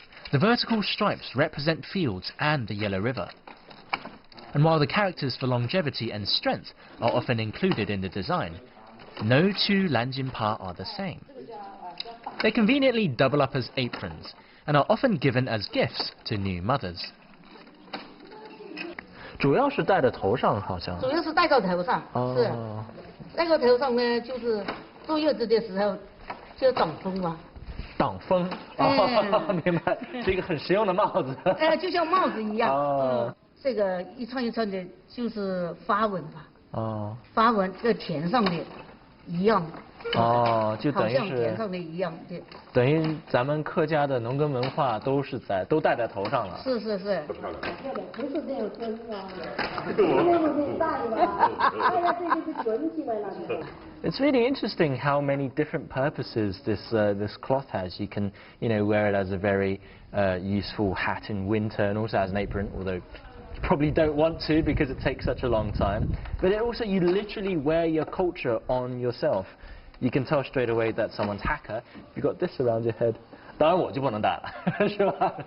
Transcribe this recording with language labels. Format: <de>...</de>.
<en>The vertical stripes represent fields and the Yellow River. And while the characters for longevity and strength are often included in the design, no two Lanjinpa are the same. They conveniently double up as aprons and are often given as gifts to new mothers.</en> <zh>主要是戴在头上，好像。主要是戴到头上，是戴到头上呢，就是坐月子的时候就挡风嘛。挡风，哦，明白，是一个很实用的帽子。就像帽子一样。哦。这个一串一串的，就是花纹吧。哦。花纹跟田上的一样。哦，就等于是。好像田上的一样，对。等于咱们客家的农耕文化都戴在头上了。是是是。不是这样真啊，那戴了，戴了这个就存起来了。</zh> <en>It's really interesting how many different purposes this cloth has. You can, wear it as a very useful hat in winter, and also as an apron, although you probably don't want to because it takes such a long time. But also, you literally wear your culture on yourself. You can tell straight away that someone's Hakka if you've got this around your head.</en> <zh>当然我就不能戴了，是吧？</zh>